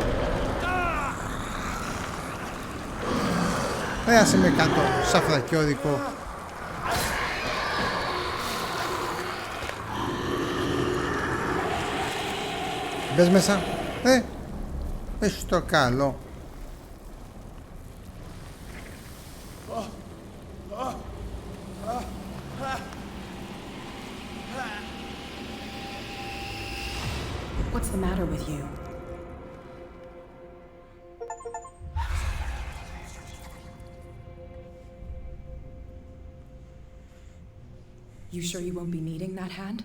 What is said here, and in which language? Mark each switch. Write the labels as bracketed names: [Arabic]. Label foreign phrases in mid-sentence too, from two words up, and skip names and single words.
[Greek] Πέρασε με κάτω, σαν φρακιόδικο. Μπες μέσα. Πες το καλό. [English] What's the matter with you? You sure you won't be needing that hand?